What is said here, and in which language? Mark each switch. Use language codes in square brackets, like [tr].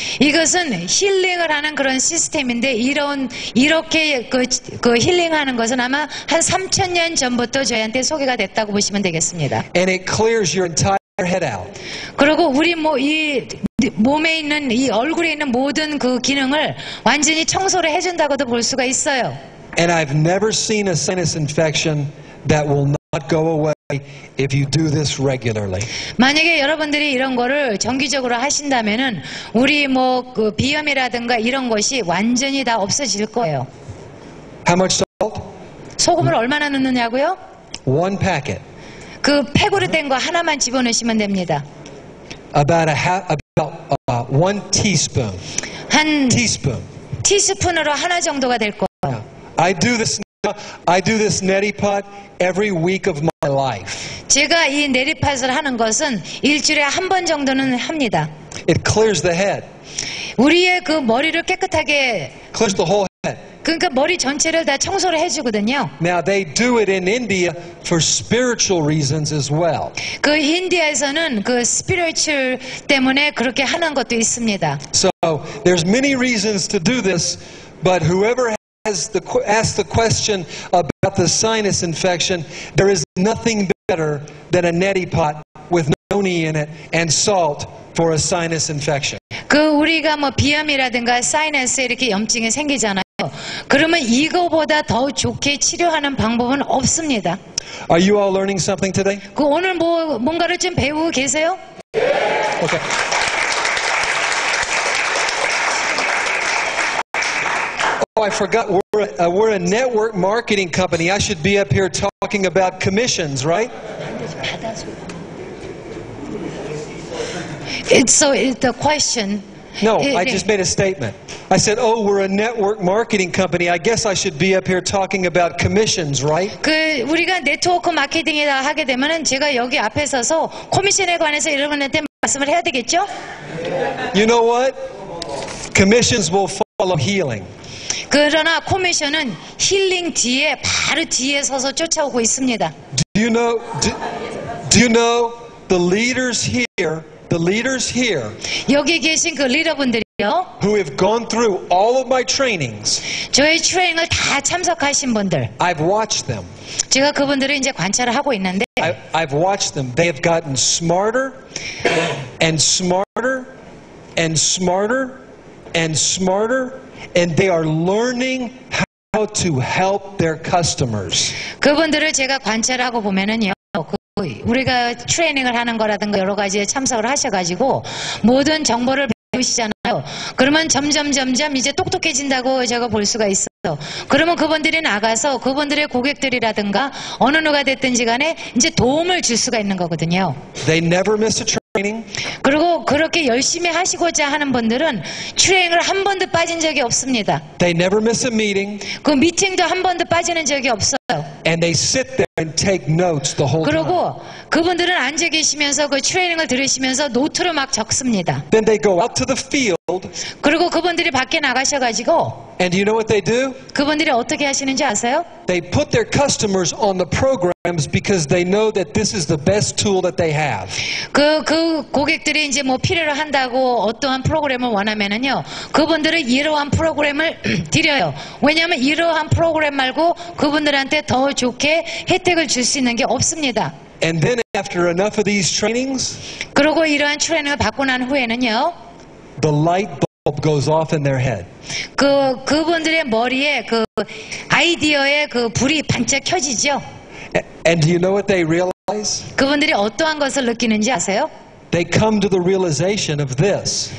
[ko] 이것은 힐링을 하는 그런 시스템인데 이렇게 힐링하는 것은 아마 한 3,000년 전부터 저희한테 소개가 됐다고 보시면 되겠습니다. [en] And it clears your entire head out. [ko] 그리고 우리 이 몸에 있는 이 얼굴에 있는 모든 기능을 완전히 청소를 해준다고도 볼 수가 있어요. [en] And I've never seen a sinus infection that will not go away if you do this regularly. [ko] 만약에 여러분들이 이런 거를 정기적으로 하신다면은 우리 비염이라든가 이런 것이 완전히 다 없어질 거예요. [en] How much salt? [ko] 소금을 얼마나 넣느냐고요? [en] 1 packet. [ko] 팩으로 된 거 하나만 집어넣으시면 됩니다. [en] About 1 teaspoon. [ko] 한 [en] Teaspoon. [ko] 티스푼으로 하나 정도가 될 거예요. [en] I do this neti pot every week of my life. [ko] 제가 이 네리팟을 하는 것은 일주일에 한 번 정도는 합니다. [en] It clears the head. [ko] 우리의 머리를 깨끗하게 [en] Clears the whole head. [ko] 그러니까 머리 전체를 다 청소를 해주거든요. [en] Now they do it in India for spiritual reasons as well. [ko] 그 인디아에서는 그 스피리추얼 때문에 그렇게 하는 것도 있습니다. [en] So there's many reasons to do this, but whoever has asked the question about the sinus infection, there is nothing better than a neti pot with noni in it and salt for a sinus infection. [ko] 그 우리가 뭐 비염이라든가 사이너스에 이렇게 염증이 생기잖아요. 그러면 이거보다 더 좋게 치료하는 방법은 없습니다. [en] Are you all learning something today? [ko] 그 오늘 뭔가를 좀 배우고 계세요? [en] Okay. Oh, I forgot. We're a network marketing company. I should be up here talking about commissions, right? So the question. No, I just made a statement. I said, oh, we're a network marketing company. I guess I should be up here talking about commissions, right? [ko] 그 우리가 네트워크 마케팅이다 하게 되면은 제가 여기 앞에 서서 코미션에 관해서 여러분한테 말씀을 해야 되겠죠? [en] You know what? Commissions will follow healing. [ko] 그러나 코미션은 힐링 뒤에 바로 뒤에 서서 쫓아오고 있습니다. [en] Do you know the leaders here? The leaders here [ko] 여기 계신 그 리더분들이요. [en] who have gone through all of my trainings. [ko] 저의 트레이닝을 다 참석하신 분들. [en] I've watched them. [ko] 제가 그분들을 이제 관찰을 하고 있는데 [en] I've watched them. They have gotten smarter and smarter and smarter and smarter, and they are learning how to help their customers. [ko] 그분들을 제가 관찰하고 보면은요. 우리가 트레이닝을 하는 거라든가 여러 가지에 참석을 하셔가지고 모든 정보를 배우시잖아요. 그러면 점점 이제 똑똑해진다고 제가 볼 수가 있어요. 그러면 그분들이 나가서 그분들의 고객들이라든가 어느 누가 됐든지 간에 이제 도움을 줄 수가 있는 거거든요. [en] They never miss a training. [ko] 그리고 그렇게 열심히 하시고자 하는 분들은 트레이닝을 한 번도 빠진 적이 없습니다. [en] They never miss a meeting. [ko] 그 미팅도 한 번도 빠지는 적이 없어요. [en] And they sit there and take notes the whole time. [ko] 그리고 그분들은 앉아 계시면서 그 트레이닝을 들으시면서 노트로 막 적습니다. [en] Then they go out to the field. [ko] 그리고 그분들이 밖에 나가셔가지고 [en] And you know what they do? [ko] 그분들이 어떻게 하시는지 아세요? [en] They put their customers on the programs because they know that this is the best tool that they have. [ko] 그 고객들이 이제 뭐 필요로 한다고 어떠한 프로그램을 원하면은요, 그분들은 이러한 프로그램을 드려요. 왜냐하면 이러한 프로그램 말고 그분들한테 더 좋게 혜택을 줄 수 있는 게 없습니다. [en] And then after enough of these trainings, [ko] 그리고 이러한 트레이닝을 받고 난 후에는요, [en] the light bulb goes off in their head. [ko] 그분들의 머리에 그 아이디어의 그 불이 반짝 켜지죠. [en] And do you know what they realize? [ko] 그분들이 어떠한 것을 느끼는지 아세요? [en] They come to the realization of this.